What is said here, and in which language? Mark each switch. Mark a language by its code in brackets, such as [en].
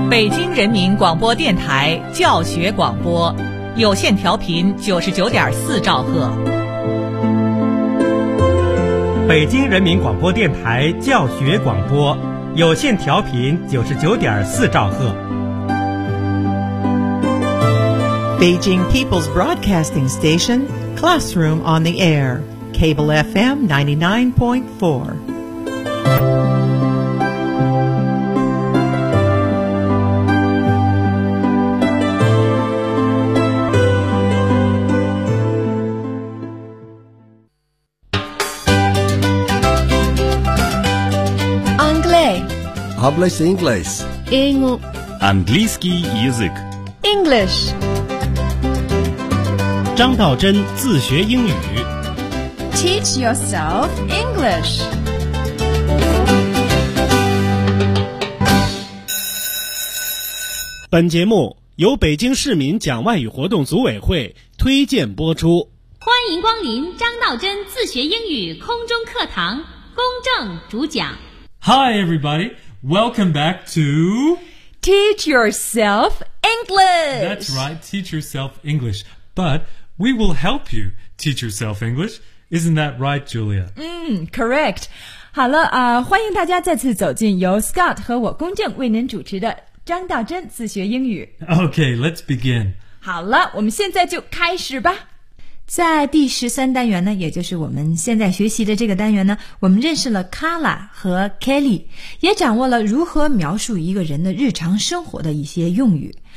[zh] 京人民广播电台教学广播，有线调频99.4兆赫。北京人民广播电台教学广播，有线调频99.4兆赫。 [en] Beijing People's Broadcasting Station, Classroom on the Air, Cable FM 99.4. English. English. English. [ru] английский язык. [en] English. [zh] 张道真自学英语 [en] Teach yourself English. [zh] 本节目由北京市民讲外语活动组委会推荐播出。欢迎光临张道真自学英语空中课堂，公正主讲。 [en] Hi everybody, welcome back to Teach yourself English. That's right, teach yourself English. ButWe will help you teach yourself English. Isn't that right, Julia? Correct. [zh] 好了，欢迎大家再次走进由 Scott 和我公正为您主持的张道真自学英语。 [en] Okay, let's begin. [zh] 好了，我们现在就开始吧。在第13单元呢，也就是我们现在学习的这个单元呢，我们认识了 Carla 和 Kelly， 也掌握了如何描述一个人的日常生活的一些用语。